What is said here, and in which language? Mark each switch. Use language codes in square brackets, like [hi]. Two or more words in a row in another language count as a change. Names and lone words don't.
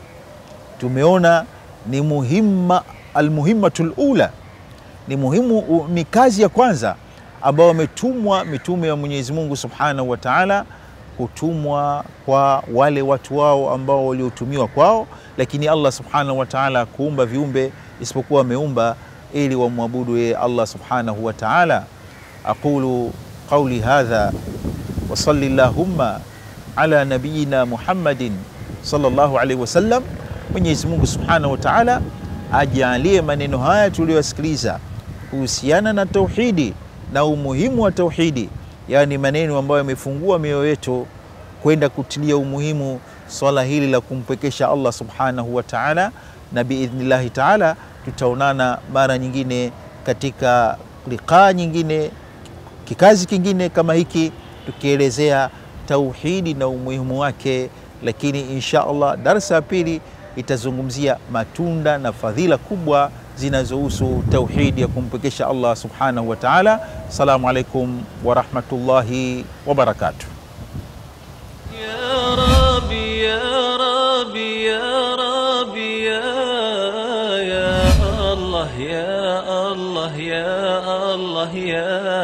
[sw] Tumeona ni [ar] المهمة الأولى, [sw] ni kazi ya kwanza ambao wametumwa mitume wa Mwenyezi Mungu [ar] سبحانه وتعالى, [sw] kutumwa kwa wale watu wao ambao waliotumiwa kwao. Lakini Allah [ar] سبحانه وتعالى [sw] kuumba viumbe isipokuwa ameumba ili wamwabudu yeye Allah [ar] سبحانه وتعالى. أقول قولي هذا وصل اللهم على نبينا محمد صلى الله عليه وسلم [sw] Mwenyezi Mungu [ar] سبحانه وتعالى [sw] ajalie maneno haya tuliyosikiliza kuhusiana na tauhidi na umuhimu wa tauhidi, yani maneno ambayo yamefungua mioyo yetu kwenda kutilia umuhimu swala hili la kumpekesha Allah [ar] سبحانه وتعالى. [sw] Na [ar] بإذن الله تعالى [sw] tutaonana mara nyingine katika liqa nyingine, kikazi kingine kama hiki, tukielezea tauhidi na umuhimu wake. Lakini [ar] إن شاء الله [sw] darasa ya pili itazungumzia matunda na fadhila kubwa zinazohusu tauhidi ya kumpekesha Allah [ar] سبحانه وتعالى. السلام عليكم ورحمة الله وبركاته. يا رب، يا رب، يا رب، يا الله، يا الله، يا الله، يا